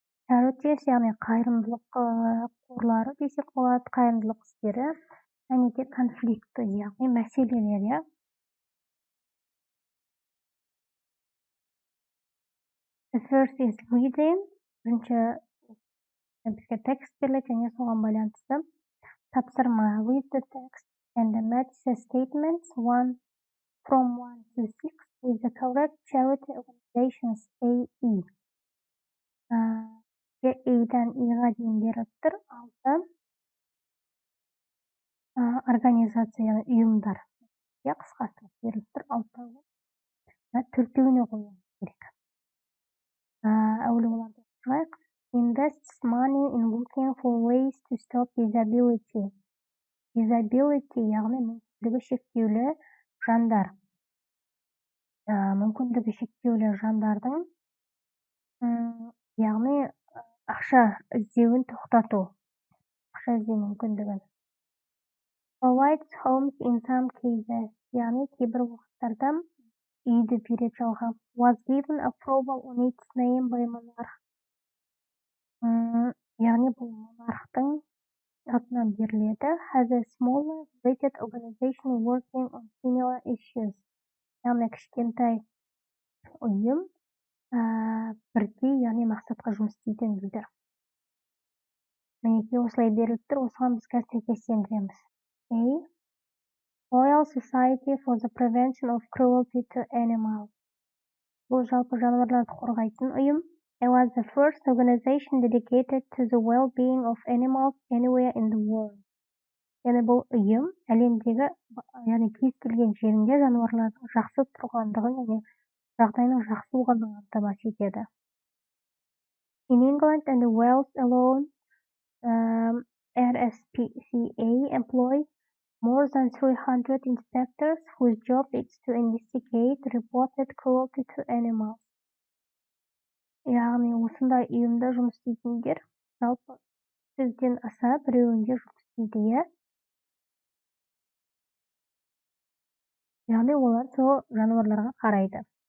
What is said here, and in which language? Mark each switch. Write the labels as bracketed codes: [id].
[kk] Charities, яғни қайырымдылық қорлары десек болады, қайырымдылық істері, және де конфликті, яғни мәселелер. [en] The first is reading. [kk] Бірінші бізге текст беріледі және соған байланысты тапсырма. [en] Read the text and match the statements from 1 to 6 with the correct charity organizations A-E. [kk] A-дан E-ға дейін беріп тұр. 6 организация, ұйымдар. Қысқасы беріп тұр. 6-ға. 4-еуіне қою керек. Әуелі оларды оқып [en] Invests money in looking for ways to stop disability. [kk] Disability, яғни мүмкіндігі шектеулі жандар. Мүмкіндігі шектеулі жандардың, яғни ақша іздеуін тоқтату. Ақша іздеу мүмкіндігін. [en] Provides homes in some cases, [kk] яғни кейбір уақыттарда үйді береді жалға. [en] Was given approval on its name by monarch. [kk] Яғни бұл монархтың атынан беріледі. [en] Has a smaller related organization working on similar issues. [kk] Яғни кішкентай ұйым бірдей, яғни мақсатқа жұмыс істейтін дейді. Мінекей осылай беріліп тұр, осыған біз қазір сәйкестендіреміз. [en] A. Royal Society for the Prevention of Cruelty to Animals. [kk] Бұл жалпы жануарларды қорғайтын ұйым. [en] It was the first organization dedicated to the well-being of animals anywhere in the world. [kk] Яғни бұл ұйым әлемдегі, яғни кез келген жерінде жануарлардың жақсы тұрғандығын, яғни жағдайының жақсы болғандығын қамтамасыз етеді. [en] In England and Wales alone, RSPCA employ more than 300 inspectors whose job is to investigate reported cruelty to animals. [kk] Яғни осындай ұйымда жұмыс істейтіндер жалпы 100-ден аса біреуінде жұмыс істейді. Яғни олар сол жануарларға қарайды.